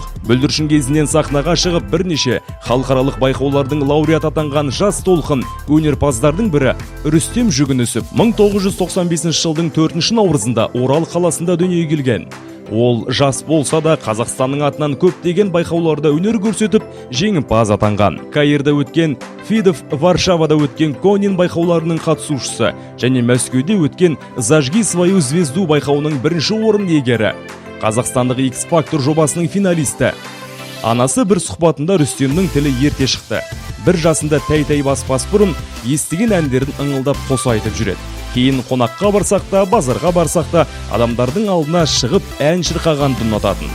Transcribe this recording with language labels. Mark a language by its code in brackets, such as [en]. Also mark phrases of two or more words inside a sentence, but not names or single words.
[kk] Бүлдіршін кезінен сахнаға шығып бірнеше халықаралық байқаулардың лауреаты атанған жас толқын өнерпаздардың бірі Рүстем Жүгінісов 1995 жылдың 4 наурызында Орал қаласында дүниеге келген. Ол жас болса да Қазақстанның атынан көптеген байқауларда өнер көрсетіп, жеңімпаз атанған. Каирда өткен Фидов, Варшавада өткен Конин байқауларының қатысушысы және Мәскеуде өткен Зажги свою звезду байқауының бірінші орын иегері. Қазақстандық X-Factor жобасының финалисті. Анасы бір сұхбатында Рүстемнің тілі ерте шықты. Бір жасында тәй-тәй бас бұрын естіген әндерін ыңылдап қоса айтып жүреді. Кейін қонаққа барсақ та, базарға барсақ та, адамдардың алдына шығып ән шырқағанды ұнататын.